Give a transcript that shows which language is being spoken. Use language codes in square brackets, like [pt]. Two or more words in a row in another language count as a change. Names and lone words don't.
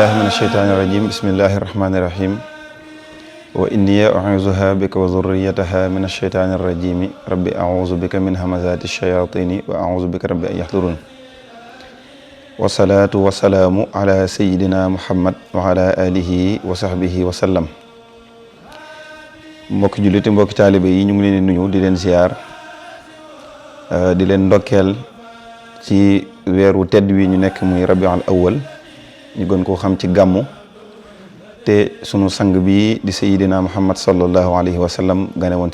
[ar] الشيطان الرجيم بسم الله الرحمن الرحيم وإني أعوذها بك وذريتها من الشيطان الرجيم ربي أعوذ بك من همزات الشياطين وأعوذ بك ربي أن يحضرون والصلاة والسلام على سيدنا محمد وعلى آله وصحبه وسلم [wo] mbokki jullit mbokki taalibe yi ñu ngi leen di nuyu di leen ziar di leen ndokkeel ci weeru tedd wi ñu nekk muy rabiul awwal ñu gën koo xam ci gàmmu te sunu sang bi di [ar] سيدنا محمد صلى الله عليه وسلم [wo] gane woon